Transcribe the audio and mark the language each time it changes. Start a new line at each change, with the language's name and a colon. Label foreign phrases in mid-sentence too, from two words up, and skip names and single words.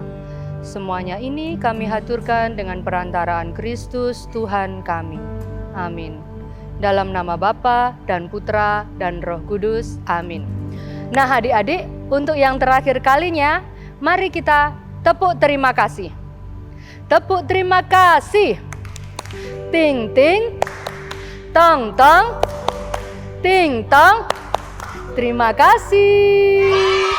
Indonesian: Semuanya ini kami haturkan dengan perantaraan Kristus Tuhan kami. Amin. Dalam nama Bapa dan Putra dan Roh Kudus. Amin. Nah adik-adik, untuk yang terakhir kalinya, mari kita tepuk terima kasih. Tepuk terima kasih. Ting ting, tong tong, ting tong. Terima kasih.